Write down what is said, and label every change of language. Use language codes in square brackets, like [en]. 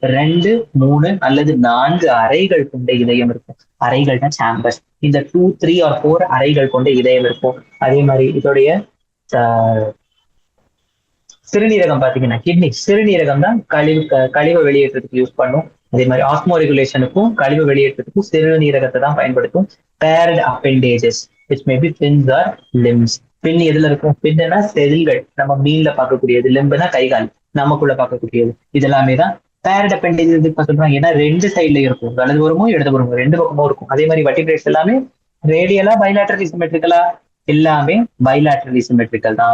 [ta] 2, 3 அல்லது 4 அறைகள் கொண்ட இதயம் இருக்கும். அறைகள்னா சாம்பர்ஸ். இந்த 2, 3 or 4 அறைகள் கொண்ட இதயம் இருக்கும். அதே மாதிரி இதோடைய சிறுநீரகம் பாத்தீங்கன்னா கிட்னி, சிறுநீரகம் தான் கழிவு வெளியேற்றத்துக்கு யூஸ் பண்ணும். அதே மாதிரி ஆஸ்மோ ரெகுலேஷனுக்கும் கழிவு வெளியேற்றத்துக்கும் சிறுநீரகத்தை தான் பயன்படுத்தும். [en] Paired appendages which may be fins or limbs. [ta] பின் எதுல இருக்கும்? பின்னா செதில்கள், நம்ம மீன்ல பார்க்கக்கூடியது. லிம்புனா கைகால், நமக்குள்ள பார்க்கக்கூடியது. இதெல்லாமே தான் பேரட் அப்பெண்டேஜ். இதுக்கு சொல்றாங்க ஏன்னா 2 சைட்ல இருக்கும். வலதுபுறமோ இடதுபுறமோ 2 பக்கமும் இருக்கும். அதே மாதிரி வெர்டிபிரேட்ஸ் எல்லாமே ரேடியலா பைலாட்டரலி சிமெட்ரிக்கலா, எல்லாமே பைலாட்டரலி சிமெட்ரிக்கல் தான்.